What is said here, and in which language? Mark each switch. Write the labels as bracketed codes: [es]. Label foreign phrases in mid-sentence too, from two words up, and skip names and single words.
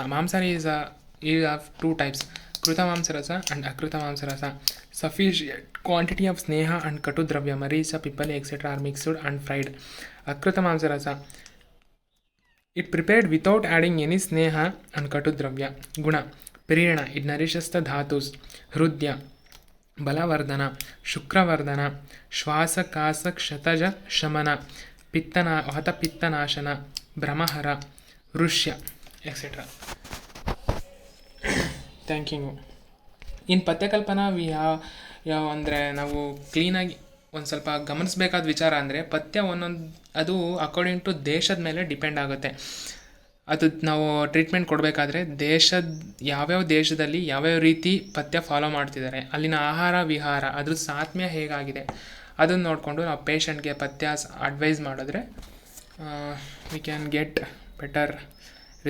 [en] Mamsara is of 2 types, Kruta Mamsarasa and Akruta Mamsarasa. Sufficient quantity of Sneha and Katu Dravya, Maricha, Pipali etc. are mixed and fried. Akruta Mamsarasa, it prepared without adding any Sneha and Katu Dravya. Guna, Pirena, it nourishes the Dhatus. Hrudya, Balavardhana, Shukravardhana, Shwasa Kasa Kshataja Shamana, Pittana, Vata Pittanashana, Brahmahara, Rushya, etc. Thank you. [kn] In ಪಥ್ಯಕಲ್ಪನಾ ಯಾವ ಅಂದರೆ ನಾವು ಕ್ಲೀನಾಗಿ ಒಂದು ಸ್ವಲ್ಪ ಗಮನಿಸಬೇಕಾದ ವಿಚಾರ ಅಂದರೆ ಪಥ್ಯ ಒಂದೊಂದು ಅದು [en] according to [kn] ದೇಶದ ಮೇಲೆ ಡಿಪೆಂಡ್ ಆಗುತ್ತೆ. ಅದು ನಾವು ಟ್ರೀಟ್ಮೆಂಟ್ ಕೊಡಬೇಕಾದ್ರೆ ಯಾವ್ಯಾವ ದೇಶದಲ್ಲಿ ಯಾವ್ಯಾವ ರೀತಿ ಪಥ್ಯ ಫಾಲೋ ಮಾಡ್ತಿದ್ದಾರೆ, ಅಲ್ಲಿನ ಆಹಾರ ವಿಹಾರ ಅದ್ರ ಸಾತ್ಮ್ಯ ಹೇಗಾಗಿದೆ ಅದನ್ನು ನೋಡಿಕೊಂಡು ನಾವು ಪೇಷಂಟ್ಗೆ ಪಥ್ಯ ಅಡ್ವೈಸ್ ಮಾಡಿದ್ರೆ [en] we can get better result.